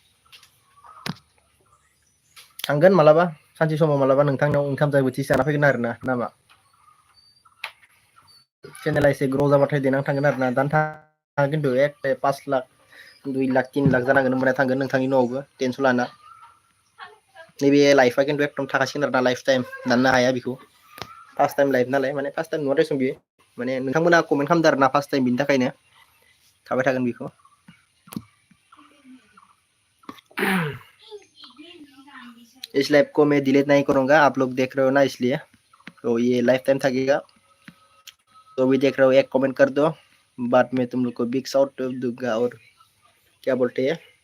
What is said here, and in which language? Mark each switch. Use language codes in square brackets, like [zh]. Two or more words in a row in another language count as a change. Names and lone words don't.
[brx] थांगोन मालाबा सानसे समाव मालाबा नोंथांनाव ओंखाम जाय बोथिसे जाना फैगोन आरोना नामा चेनेला एसे ग्र' जाबाथाय देनां थांगोन आरोना दानो थाङा खिन्थु एखे 5 लाख 2 लाख 3 लाख जानांगोन होमबाना थांगोन नोंथांनि न'आवबो टेनसन लाना नैबे लाइफआ खिन्थु एकदम थाखासिगोन आरोना [en] life time [brx] दाननो हाया बेखौ [en] first time [brx] लाइफ नालाय माने [en] first time [brx] नङा देसुन बियो माने नोंथांमोना कमेन्ट खालामदो आरोना [en] first time [brx] बिनि थाखायनो थाबाय थागोन बेखौ [hi] इस लाइव को मैं डिलीट नहीं करूंगा आप लोग देख रहे हो ना इसलिए तो ये [en] life time [hi] थकेगा तो भी देख रहे हो एक कमेंट कर दो बाद में तुम लोग को [en] big shout [hi] दूंगा और क्या बोलते हैं